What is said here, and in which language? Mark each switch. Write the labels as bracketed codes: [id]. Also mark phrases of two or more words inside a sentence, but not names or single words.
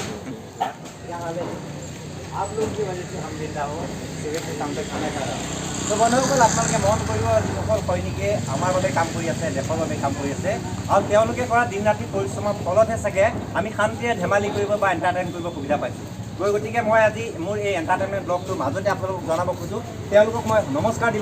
[hi] आप लोग की वजह से हम जिंदा हो सुबह से शाम तक खाना खा रहा [as] তো বন্ধুসকল আপোনালোকে মন কৰিব যিসকল সৈনিকে আমাৰ বাবে কাম কৰি আছে দেশৰ বাবে কাম কৰি আছে আৰু তেওঁলোকে কৰা দিন ৰাতি পৰিশ্ৰমৰ ফলতহে চাগে আমি শান্তিৰে ধেমালি কৰিব বা এণ্টাৰটেইন কৰিব সুবিধা পাইছোঁ গতিকে মই আজি মোৰ এই এণ্টাৰটেইনমেণ্ট ব্লগটোৰ মাজতে আপোনালোকক জনাব খোজোঁ তেওঁলোকক মই নমস্কাৰ দিব